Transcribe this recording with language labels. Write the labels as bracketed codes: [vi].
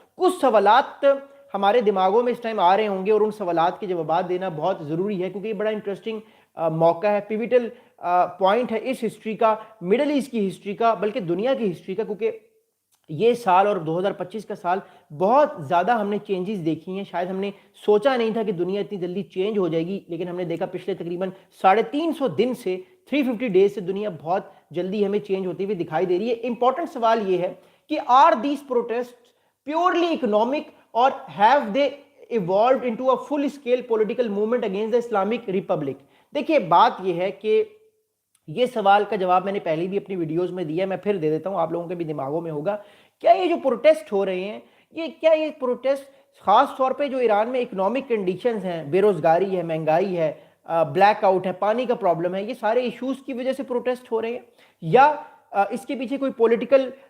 [ur] کچھ سوالات ہمارے دماغوں میں اس ٹائم آ رہے ہوں گے اور ان سوالات کے جوابات دینا بہت ضروری ہے، کیونکہ یہ بڑا انٹرسٹنگ موقع ہے، پیوٹل پوائنٹ ہے اس ہسٹری کا، مڈل ایسٹ کی ہسٹری کا، بلکہ دنیا کی ہسٹری کا، کیونکہ یہ سال اور 2025 کا سال بہت زیادہ ہم نے چینجز دیکھی ہیں. شاید ہم نے سوچا نہیں تھا کہ دنیا اتنی جلدی چینج ہو جائے گی، لیکن ہم نے دیکھا پچھلے تقریباً 350 دن سے 350 ڈیز سے دنیا بہت جلدی ہمیں چینج ہوتی ہوئی دکھائی دے رہی ہے. امپورٹنٹ سوال یہ ہے کہ [en] are these protest purely economic [ur] اور [en] have they evolved into a full scale political movement against the Islamic Republic. [ur] دیکھیے بات یہ ہے کہ یہ سوال کا جواب میں نے پہلے بھی اپنی ویڈیوز میں دیا، میں پھر دے دیتا ہوں، آپ لوگوں کے بھی دماغوں میں ہوگا. کیا یہ جو پروٹیسٹ ہو رہے ہیں، یہ پروٹیسٹ خاص طور پہ جو ایران میں اکنامک کنڈیشنز ہیں، بے روزگاری ہے، مہنگائی ہے، بلیک آؤٹ ہے، پانی کا پرابلم ہے، یہ سارے ایشوز کی وجہ سے پروٹیسٹ ہو رہے ہیں، یا اس کے پیچھے کوئی پولیٹیکل